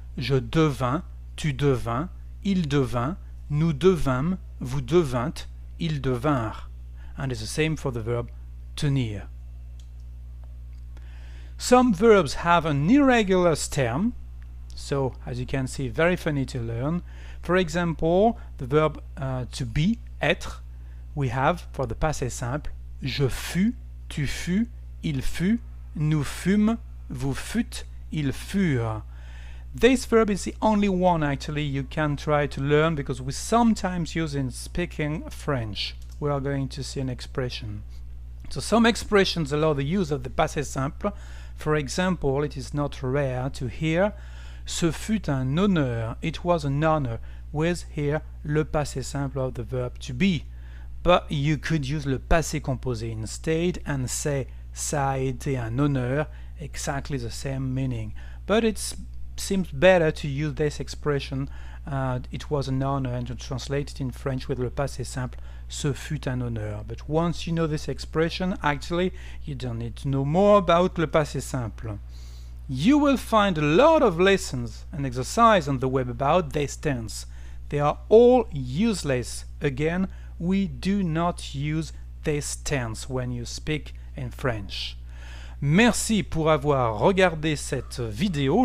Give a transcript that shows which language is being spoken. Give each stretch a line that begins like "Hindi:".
French: Je devins, tu devins, il devint, nous devîmes, vous devîntes, ils devinrent.
English: And it's the same for the verb tenir. Some verbs have an irregular stem, so as you can see, very funny to learn. For example, the verb to be, être, we have for the passé simple
French: je fus, tu fus, il fut, nous fûmes, vous fûtes, ils furent.
English: This verb is the only one actually you can try to learn because we sometimes use in speaking French. We are going to see an expression. So some expressions allow the use of the passé simple. For example, it is not rare to hear
French: ce fut un honneur,
English: it was an honor, with here le passé simple of the verb to be. But you could use le passé composé instead and say
French: ça a été un honneur,
English: exactly the same meaning. But it seems better to use this expression, it was an honor, and to translate it in French with le passé simple,
French: ce fut un honneur.
English: But once you know this expression, actually you don't need to know more about le passé simple. You will find a lot of lessons and exercise on the web about this tense. They are all useless. Again, we do not use this tense when you speak in French.
French: Merci pour avoir regardé cette vidéo.